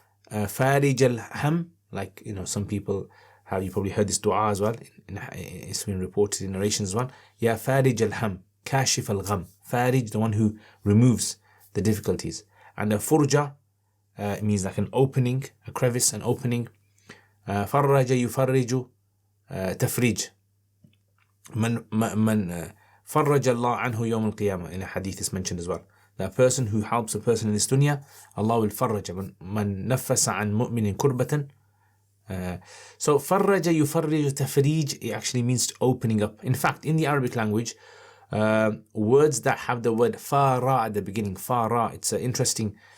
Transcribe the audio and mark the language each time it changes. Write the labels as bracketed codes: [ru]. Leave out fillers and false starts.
[en] Farij al-ham, like some people have, you probably heard this dua as well. It's been reported in narrations as well. [ar] Ya farij al-ham, kashif al-gham. [en] Farij, the one who removes the difficulties. And the furja, it means like an opening, a crevice, an opening. Farraja yufarriju tafrij. [ar] Man فرج الله عنه يوم القيامة. [en] In a hadith is mentioned as well. That person who helps a person in this dunya, Allah will farraja. [ar] من نفس عن مؤمن كربة. [en] So فرج يفرج تفريج, it actually means to opening up. In fact, in the Arabic language, words that have the word fara at the beginning, fara, it's interesting.